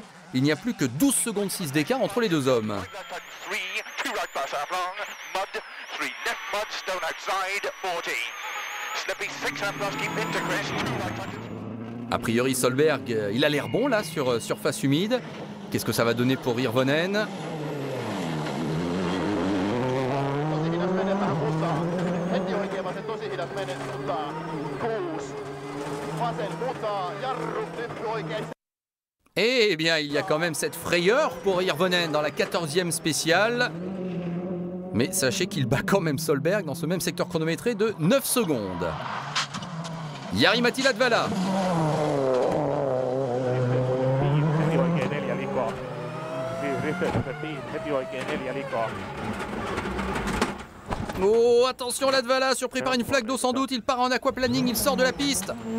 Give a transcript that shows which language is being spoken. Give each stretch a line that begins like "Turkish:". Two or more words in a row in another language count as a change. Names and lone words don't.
French: Il n'y a plus que 12 secondes 6 d'écart entre les deux hommes. A priori Solberg, il a l'air bon là sur surface humide. Qu'est-ce que ça va donner pour Hirvonen?
Finnish: Heti oikein vasen tosi hidas mene, mutta 6. Vasen mutaa, jarru, nyt oikein.
French: Eh bien, il y a quand même cette frayeur pour Hirvonen dans la 14e spéciale. Mais sachez qu'il bat quand même Solberg dans ce même secteur chronométré de 9 secondes. Jari-Matti Latvala. Oh, attention Latvala, surpris par une flaque d'eau sans doute, il part en aquaplaning, il sort de la piste.